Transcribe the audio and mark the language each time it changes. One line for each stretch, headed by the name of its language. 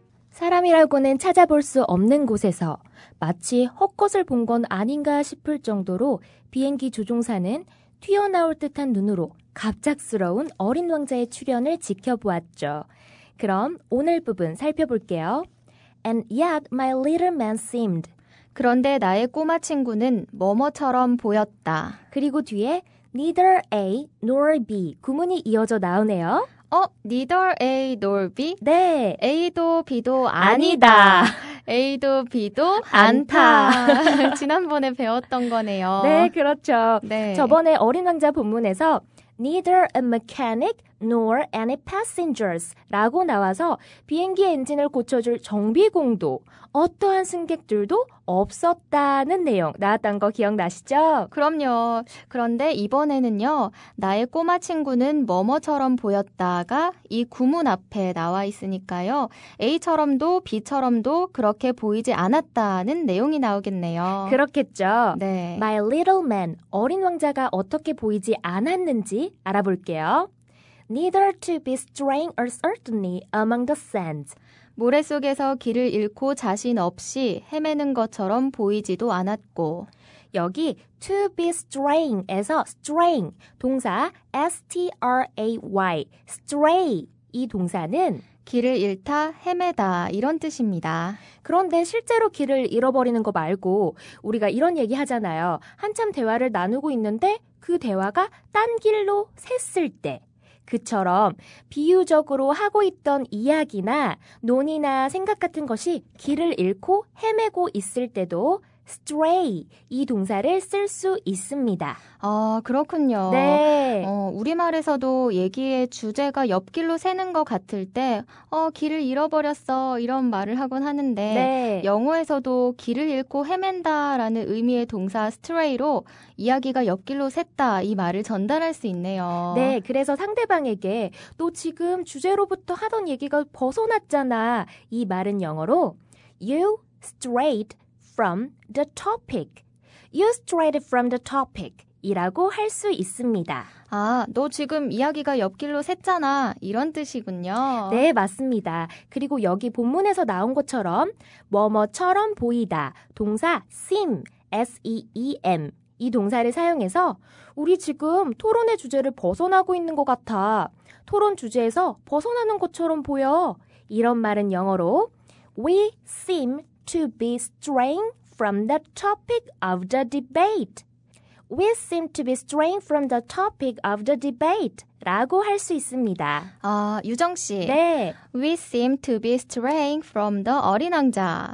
Korean: 사람이라고는 찾아볼 수 없는 곳에서 마치 헛것을 본 건 아닌가 싶을 정도로 비행기 조종사는 튀어나올 듯한 눈으로 갑작스러운 어린 왕자의 출현을 지켜보았죠. 그럼 오늘 부분 살펴볼게요.
English: And yet my little man seemed.
Korean: 그런데 나의 꼬마 친구는 뭐뭐처럼 보였다. 그리고 뒤에
English: neither A nor B
Korean: 구문이 이어져 나오네요.
English: neither A nor B?
Korean: 네. A도 B도 아니다. A도 B도 않다. 지난번에 배웠던 거네요. 네, 그렇죠. 네. 저번에 어린 왕자 본문에서
English: neither a mechanic nor any passengers
Korean: 라고 나와서 비행기 엔진을 고쳐줄 정비공도 어떠한 승객들도 없었다는 내용 나왔던 거 기억나시죠? 그럼요. 그런데 이번에는요. 나의 꼬마 친구는 뭐뭐처럼 보였다가 이 구문 앞에 나와 있으니까요. A처럼도 B처럼도 그렇게 보이지 않았다는 내용이 나오겠네요. 그렇겠죠. 네.
English: My little man,
Korean: 어린 왕자가 어떻게 보이지 않았는지 알아볼게요.
English: Neither to be straying or certainly among the sands.
Korean: 모래 속에서 길을 잃고 자신 없이 헤매는 것처럼 보이지도 않았고 여기
English: to be straying
Korean: 에서 straying, 동사 S-T-R-A-Y, stray 이 동사는 길을 잃다, 헤매다 이런 뜻입니다. 그런데 실제로 길을 잃어버리는 거 말고 우리가 이런 얘기 하잖아요. 한참 대화를 나누고 있는데 그 대화가 딴 길로 샜을 때 그처럼 비유적으로 하고 있던 이야기나 논의나 생각 같은 것이 길을 잃고 헤매고 있을 때도 stray 이 동사를 쓸 수 있습니다. 아, 그렇군요. 네. 우리말에서도 얘기의 주제가 옆길로 새는 것 같을 때 길을 잃어버렸어 이런 말을 하곤 하는데 네. 영어에서도 길을 잃고 헤맨다라는 의미의 동사 stray로 이야기가 옆길로 샜다 이 말을 전달할 수 있네요. 네, 그래서 상대방에게 너 지금 주제로부터 하던 얘기가 벗어났잖아. 이 말은 영어로
English: You strayed from the topic. You strayed from the topic.
Korean: 이라고 할 수 있습니다. 아, 너 지금 이야기가 옆길로 샜잖아. 이런 뜻이군요. 네, 맞습니다. 그리고 여기 본문에서 나온 것처럼 뭐뭐처럼 보이다. 동사 seem, S-E-E-M. 이 동사를 사용해서 우리 지금 토론의 주제를 벗어나고 있는 것 같아. 토론 주제에서 벗어나는 것처럼 보여. 이런 말은 영어로
English: We seem to be straying from the topic of the debate. We seem to be straying from the topic of the debate.
Korean: 라고 할 수 있습니다. 아, 유정 씨. 네.
English: We seem to be straying from the 어린 왕자.